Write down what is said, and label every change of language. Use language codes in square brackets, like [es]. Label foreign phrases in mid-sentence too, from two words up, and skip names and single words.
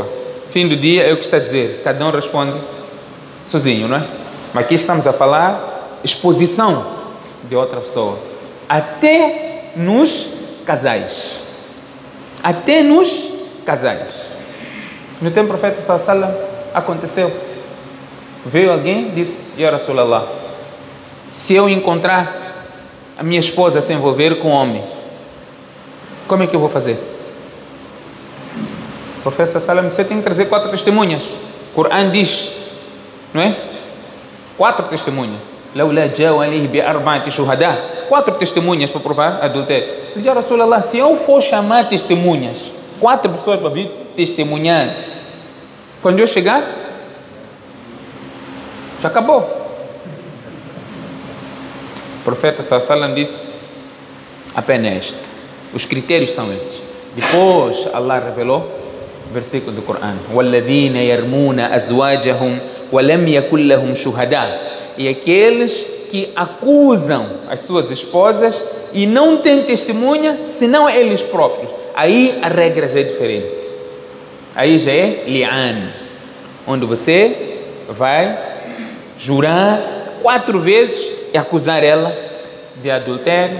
[pt] Fim do dia é o que está a dizer. Cada um responde sozinho, não é? Mas aqui estamos a falar exposição de outra pessoa. Até nos casais. Até nos casais. No tempo do profeta [ar] صلى الله عليه وسلم [pt] aconteceu. Veio alguém e disse, [ar] يا رسول الله, [pt] se eu encontrar a minha esposa se envolver com um homem, como é que eu vou fazer? O profeta [ar] صلى الله عليه وسلم, [pt] você tem que trazer 4 testemunhas. O Corão diz, não é? 4 testemunhas. 4 testemunhas para provar adultério. Diz, [ar] يا رسول الله, [pt] se eu for chamar testemunhas, 4 pessoas para vir testemunhar, quando eu chegar, já acabou. O profeta [ar] صلى الله عليه وسلم [pt] disse, a pena é esta. Os critérios são esses. Depois Allah revelou versículo do Corão. [ar] وَالَّذِينَ يَرْمُونَ أَزْوَاجَهُمْ وَلَمْ يَكُنْ لَهُمْ شُهَدَاء. [pt] E aqueles que acusam as suas esposas e não têm testemunha, senão eles próprios. Aí a regra já é diferente. Aí já é li'an, onde você vai jurar 4 vezes e acusar ela de adultério.